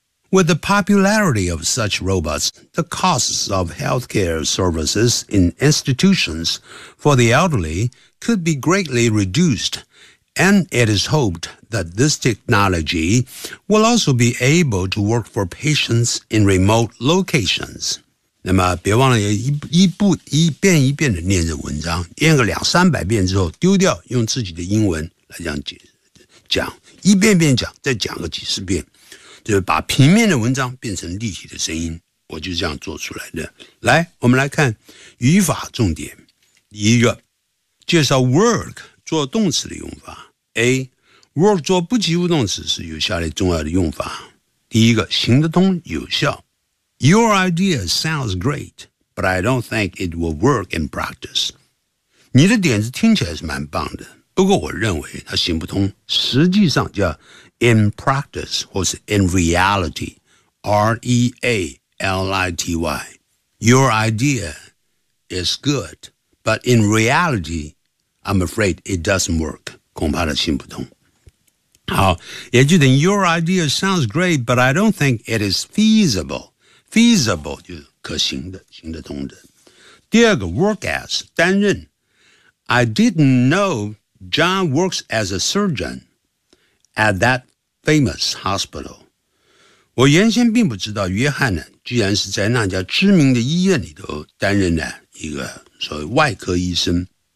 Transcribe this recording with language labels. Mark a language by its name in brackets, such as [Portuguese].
[English] With the popularity of such robots, the costs of healthcare services in institutions for the elderly could be greatly reduced. And it is hoped that this technology will also be able to work for patients in remote locations. [Chinese] 那么别忘了 一遍一遍的念这文章，念个两三百遍之后丢掉，用自己的英文来这样讲，一遍遍讲，再讲个几十遍，就是把平面的文章变成立体的声音，我就这样做出来的。来，我们来看语法重点。第一个，介绍 work做动词的用法。 A work 做不及物动词是有下列重要的用法。第一个，行得通，有效。 [English] Your idea sounds great, but I don't think it will work in practice. [Chinese] 你的点子听起来是蛮棒的，不过我认为它行不通。实际上叫 [English] in practice [Chinese] 或是 [English] in reality, [Chinese] R-E-A-L-I-T-Y. [English] Your idea is good, but in realityI'm afraid it doesn't work. [Chinese] 恐怕它行不通。好，也就等于 [English] Your idea sounds great, but I don't think it is feasible. [Chinese] Feasible 就是可行的，行得通的。第二个 work as 担任。 [English] I didn't know John works as a surgeon at that famous hospital. [Chinese] 我原先并不知道约翰呢，居然是在那家知名的医院里头担任的一个所谓外科医生。